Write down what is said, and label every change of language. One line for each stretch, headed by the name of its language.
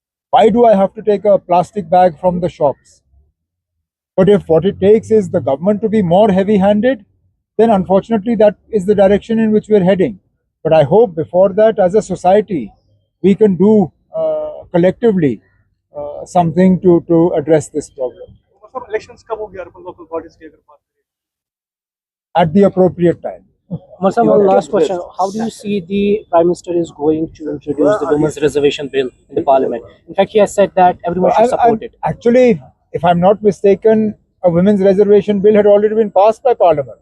English: Why do I have to take a plastic bag from the shops? But if what it takes is the government to be more heavy-handed, then unfortunately that is the direction in which we're heading. But I hope before that, as a society, we can do collectively something to address this problem
Hindi: elections कब होगी urban local bodies की अगर बात करें?
English: at the appropriate time. Marsa, one last question. How do you see the Prime Minister is going to introduce the Women's Reservation Bill in the Parliament? In fact, he has said that everyone should support it. Actually, if I'm not mistaken, a women's reservation bill had already been passed by Parliament.